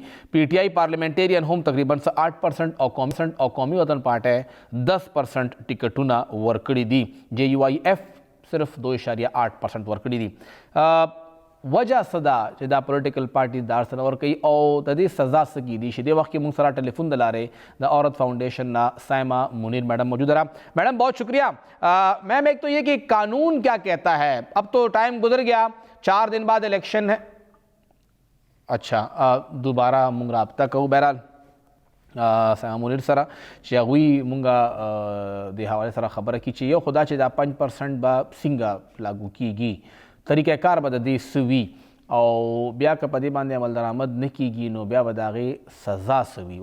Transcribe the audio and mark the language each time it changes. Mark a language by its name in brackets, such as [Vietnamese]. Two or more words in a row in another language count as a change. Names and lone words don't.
[Pashto] پی ټی آئی پارلیمنټیرین هم تقریبا 8% او قومي وطن پارټي 10% ټیکټونه ورکړي دي. جے یو آئی ایف صرف 2.8% ورکړي دي. وجہ څه ده چې دا [English] political party [Pashto] دار سره ورکوي او د دې سزا څه کیدی شي؟ دې وخت کې موږ سره ټلیفون د لارې د عورت فاؤنڈیشن نا سائمہ منیر میڈم [Urdu] موجود رہا. میڈم بہت شکریہ. میم ایک تو یہ کہ قانون کیا کہتا ہے؟ اب تو ٹائم گزر گیا، 4 دن بعد الیکشن ہے. [Pashto] اچھا دوبارہ موږ رابطہ کوو. بہرحال سیام منیر سره چې هغوی مونږ د حوالې سره خبره کړي چې یو خدا چې دا 5% به څنګه لاګو کیږي، طریقه کار به د دې څه وي، او بیا که په دې باندې عمل درآمد نه کیږي نو بیا به د هغې سزا څه وي.